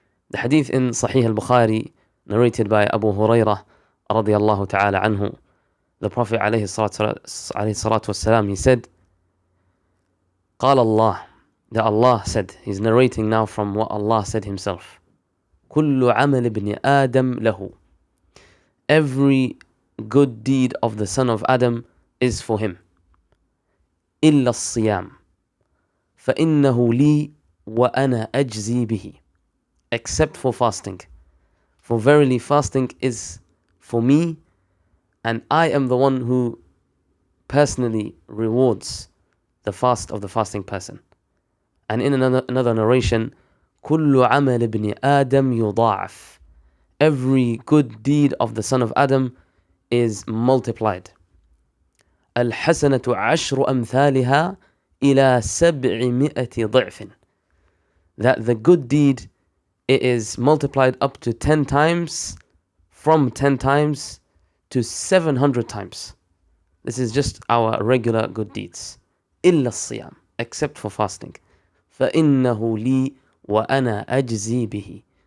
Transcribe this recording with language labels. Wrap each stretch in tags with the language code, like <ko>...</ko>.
<en>The hadith in Sahih al-Bukhari, narrated by Abu Hurairah radiyallahu ta'ala anhu, the Prophet alayhi salatu wasalam, he said, قال Allah, that Allah said, he's narrating now from what Allah said himself.</en> <ar>كل عمل ابن آدم له.</ar> <en>Every good deed of the son of Adam is for him.</en> <ar>إلا الصيام فإنه لي وأنا أجزي به.</ar> <en>Except for fasting. For verily fasting is for me, and I am the one who personally rewards the fast of the fasting person. And in another narration,</en> <ar>كل عمل ابن آدم يضاعف.</ar> <en>Every good deed of the son of Adam is multiplied.</en> <ar>الحسنة عشر أمثالها إلى 700 ضعف.</ar> <en>That the good deed, it is multiplied up to 10 times, from 10 times to 700 times. This is just our regular good deeds.</en> <ar>إلا الصيام,</ar> <en>except for fasting.</en> <ar>فإنه لي وأنا أجزي به.</ar>